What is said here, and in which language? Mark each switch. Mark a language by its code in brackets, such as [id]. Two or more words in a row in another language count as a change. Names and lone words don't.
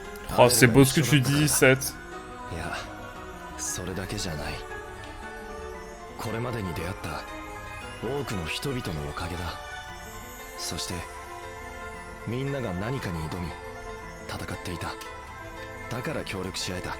[fr] Oh, c'est beau ce que tu dis, Seth. [ja] いや、それだけじゃない。これまでに出会った多くの人々のおかげだ。そしてみんなが何かに挑み戦っていた。だから協力し合えた。